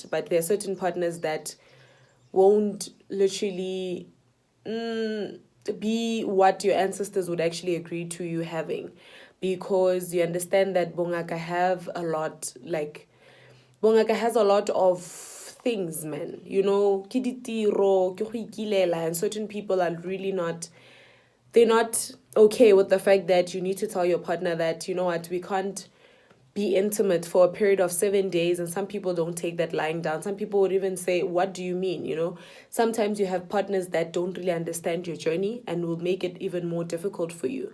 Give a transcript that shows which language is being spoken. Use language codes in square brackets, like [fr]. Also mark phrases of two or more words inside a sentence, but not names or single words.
[en] But there are certain partners that won't literally be what your ancestors would actually agree to you having, because you understand that Bongaka have a lot, like Bongaka has a lot of things, man. [tn] Ke ditiro, ke go ikilela, [en] and certain people are really not, they're not okay with the fact that you need to tell your partner that, you know what, we can't be intimate for a period of 7 days. And some people don't take that lying down. Some people would even say, what do you mean? Sometimes you have partners that don't really understand your journey and will make it even more difficult for you.